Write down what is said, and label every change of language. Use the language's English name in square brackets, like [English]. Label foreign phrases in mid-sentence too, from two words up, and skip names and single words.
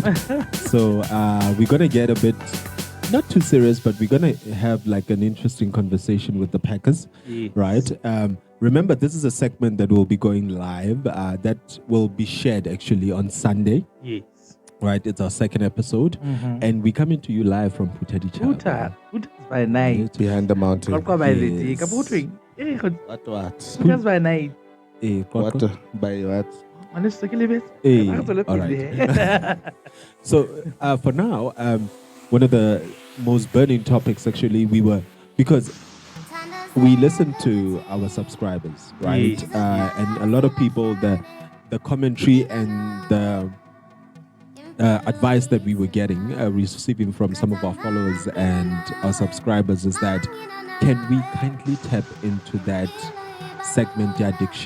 [English] So we're gonna get a bit not too serious, but we're gonna have like an interesting conversation with the Packers, Yes. right? Remember, this is a segment that will be going live. That will be shared actually on Sunday. Yes. Right, it's our second episode, Mhm. and we're coming to you live from Phuthaditjhaba. Phuthaditjhaba by night. Behind the mountain. Qoqwa by the day. Yes. [Southern Sotho] Ka botweng. Eh, go- [English] What? Phuthaditjhaba by night. What? By what? Honestly, [Southern Sotho] ke lebetse. Eh, Ka tswela [English] all [Southern Sotho] pele. [English] So for now, one of the most burning topics actually because we listened to our subscribers, right? Yes. And a lot of people the commentary and the advice that we were getting, receiving from some of our followers and our subscribers is that can we kindly tap into that segment, the addiction?